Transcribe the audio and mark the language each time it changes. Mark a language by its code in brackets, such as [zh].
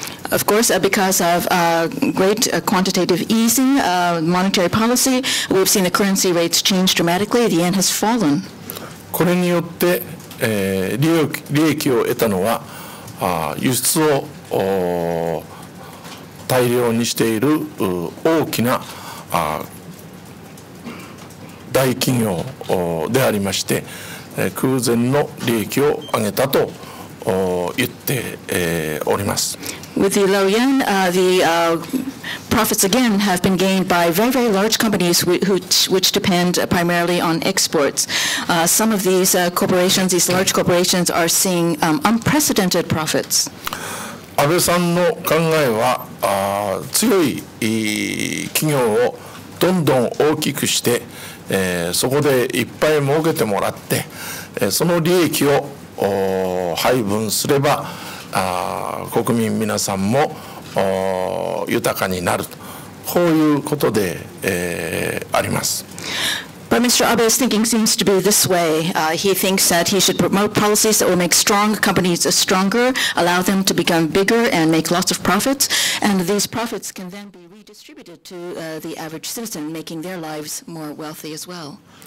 [en] Of course, because of great quantitative easing, monetary policy, we've seen the currency rates change dramatically. The yen has fallen. [ja] これによって、利益を得たのは輸出を大量にしている大きな大企業でありまして、空前の利益を上げたと言っております。 [en] With the low yen, the profits again have been gained by very, very large companies which depend primarily on exports. Some of these corporations, these large corporations, are seeing unprecedented profits. [ja] 安倍さんの考えは強い企業をどんどん大きくして、そこでいっぱい儲けてもらって、その利益を配分すれば国民皆さんも豊かになると、こういうことで、あります。 [en] But Mr. Abe's thinking seems to be this way. He thinks that he should promote policies that will make strong companies stronger, allow them to become bigger and make lots of profits, and these profits can then be redistributed to the average citizen, making their lives more wealthy as well.